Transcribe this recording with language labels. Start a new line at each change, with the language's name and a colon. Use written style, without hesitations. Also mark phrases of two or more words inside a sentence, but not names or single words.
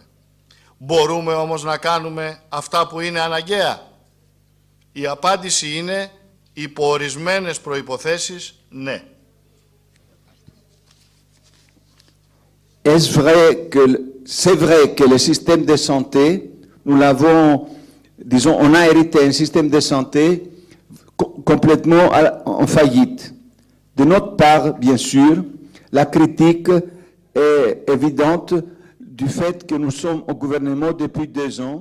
Greek: Μπορούμε όμως να κάνουμε αυτά που είναι αναγκαία? Η απάντηση είναι υπό ορισμένες προϋποθέσεις ναι.
French: C'est vrai que le système de santé, nous l'avons, disons, on a hérité un système de santé complètement en faillite. De notre part, bien sûr, la critique est évidente du fait que nous sommes au gouvernement depuis 2 ans.